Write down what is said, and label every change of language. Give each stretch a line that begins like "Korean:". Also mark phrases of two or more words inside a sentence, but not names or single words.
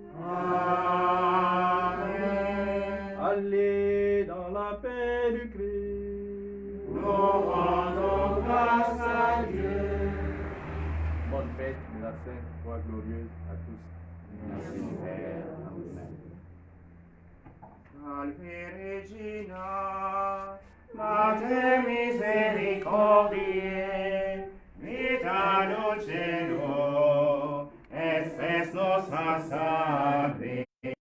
French: Amen. Allez dans la paix du Christ. Nous rendons grâce à Dieu. Bonne fête de la Sainte Croix glorieuse à tous. Merci, Père. Amen.
Latin: Salve Regina, Mater misericordiae, vita dulcedo, et spes nostra salve.